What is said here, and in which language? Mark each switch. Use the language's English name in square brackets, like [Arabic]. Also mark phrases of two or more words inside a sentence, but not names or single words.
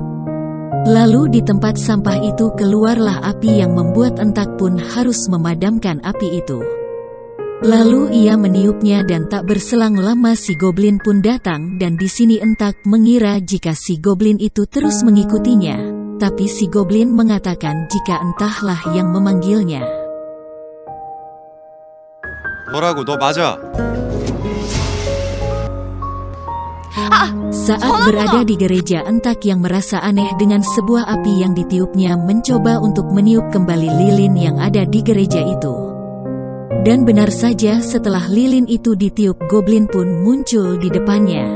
[Indonesian] Lalu di tempat sampah itu keluarlah api yang membuat Entak pun harus memadamkan api itu. Lalu ia meniupnya dan tak berselang lama si goblin pun datang, dan di sini Entak mengira jika si goblin itu terus mengikutinya, tapi si goblin mengatakan jika entahlah yang memanggilnya. [Korean] 뭐라고, 너 맞아. [Indonesian] Saat berada di gereja, Entak yang merasa aneh dengan sebuah api yang ditiupnya mencoba untuk meniup kembali lilin yang ada di gereja itu. Dan benar saja, setelah lilin itu ditiup, goblin pun muncul di depannya.